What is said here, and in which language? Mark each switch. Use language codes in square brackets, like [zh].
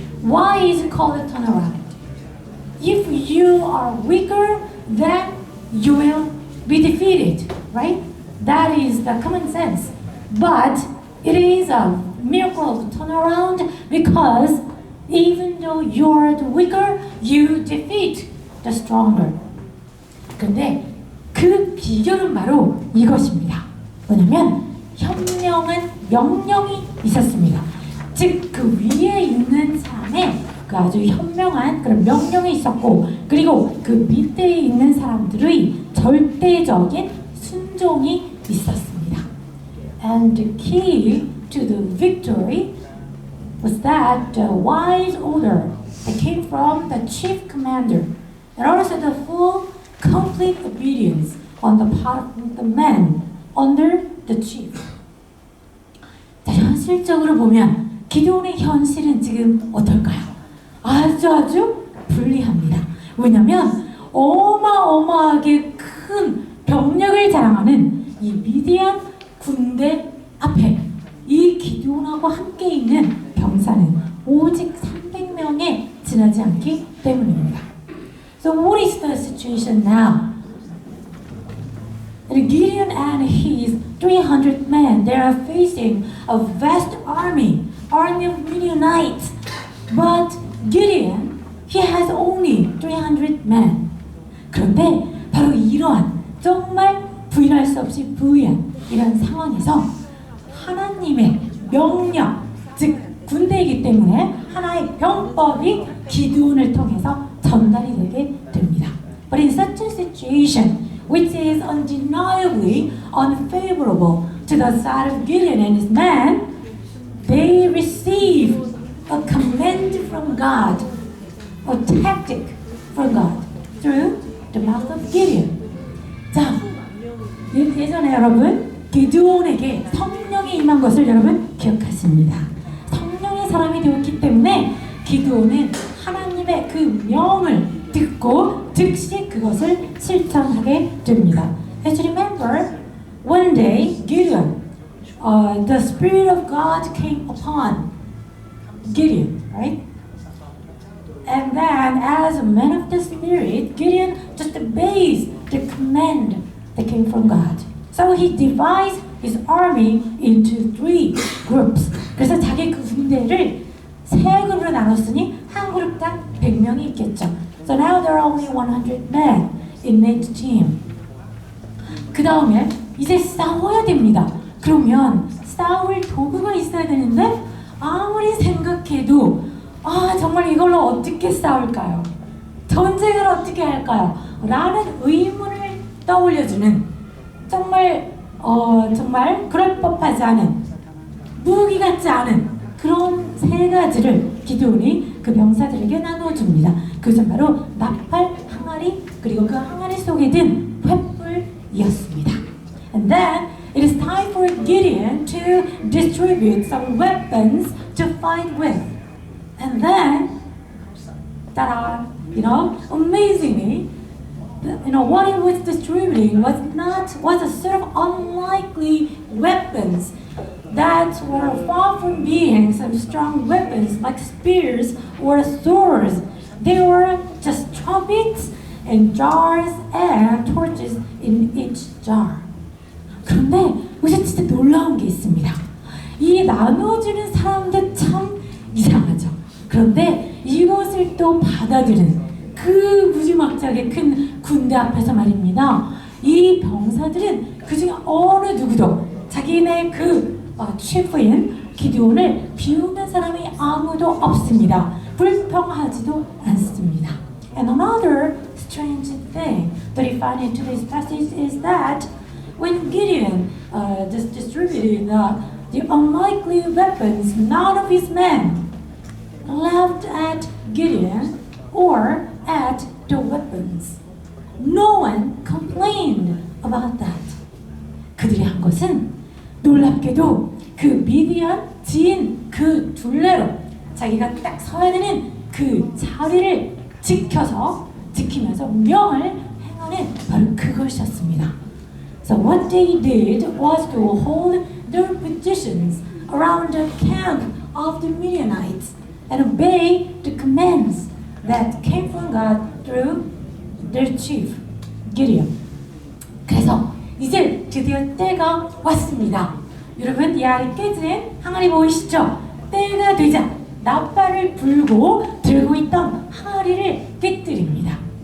[en] Why is it called a turnaround? If you are weaker, then you will be defeated, right? That is the common sense. But it is a miracle of turnaround because even though you are the weaker, you defeat the stronger. [ko] 근데 그 비결은 바로 이것입니다. 뭐냐면 현명한 명령이 있었습니다. 즉 그 위에 있는 사람의 그 아주 현명한 그런 명령이 있었고 그리고 그 밑에 있는 사람들의 절대적인 순종이 있었습니다. [en] And the key to the victory was that the wise order that came from the chief commander and also the full complete obedience on the part of the men under the chief. [ko] 자, 현실적으로 보면 기드온의 현실은 지금 어떨까요? 아주 불리합니다. 왜냐하면 어마어마하게 큰 병력을 자랑하는 이 미디안 군대 앞에 이 기드온하고 함께 있는 병사는 오직 300명에 지나지 않기 때문입니다. [en] So what is the situation now? Gideon and his 300 men, they are facing a vast army of Midianites. But Gideon, he has only 300 men. [ko] 그런데 바로 이러한 정말 부인할 수 없이 부유한 이런 상황에서 하나님의 명령, 즉 군대이기 때문에 하나의 병법이 기드온을 통해서 전달이 되게 됩니다. [en] But in such a situation, which is undeniably unfavorable to the side of Gideon and his men, they receive a command from God, a tactic from God, through the mouth of Gideon. [ko] 자, 예전에 여러분 기드온에게 성령이 임한 것을 여러분 기억하십니다. 성령의 사람이 되었기 때문에 기드온은 하나님의 그 명을 듣고 즉시 그것을 실천하게 됩니다. [en] As you remember, one day Gideon, the Spirit of God came upon Gideon, right? And then, as a man of the Spirit, Gideon just obeys the command that came from God. So he divides his army into 3 groups. [ko] 그래서 자기 그 군대를 3그룹으로 나눴으니 한 그룹당 100명이 있겠죠. [en] So now there are only 100 men in each team. [ko] 그 다음에 이제 싸워야 됩니다. 그러면 싸울 도구가 있어야 되는데 아무리 생각해도 정말 이걸로 어떻게 싸울까요? 전쟁을 어떻게 할까요? 라는 의문을 떠올려주는 정말 그럴 법하지 않은 무기 같지 않은 그런 3가지를 기드온이 그 병사들에게 나눠줍니다. 그것은 바로 나팔, 항아리 그리고 그 항아리 속에 든 횃불이었습니다. [en] And then it is time for Gideon to distribute some weapons to fight with. And then, ta-da! Amazingly, what he was distributing was a sort of unlikely weapons that were far from being some strong weapons like spears or swords. They were just trumpets and jars and torches in each jar. [ko] 그런데 여기서 진짜 놀라운 게 있습니다. 이 나눠주는 사람들 참 이상하죠. 그런데 이것을 또 받아들이는 그 무지막지하게 큰 군대 앞에서 말입니다. 이 병사들은 그중에 어느 누구도 자기네 그 치프인 기드온을 비웃는 사람이 아무도 없습니다. 불평하지도 않습니다. [en] And another strange thing that we find in today's passage is that when Gideon distributed the unlikely weapons, none of his men laughed at Gideon or at the weapons. No one complained about that. [ko] 그들이 한 것은 놀랍게도 그 미디안 지인 그 둘레로 자기가 딱 서야 되는 그 자리를 지키면서 명을 행하는 바로 그것이었습니다. [en] So what they did was to hold their positions around the camp of the Midianites and obey the commands that came from God through their chief, Gideon. [ko] 그래서 이제 드디어 때가 왔습니다. 여러분 이 아래 깨진 항아리 보이시죠? 때가 되자 나팔을 불고 들고 있던 항아리를 깨뜨립니다.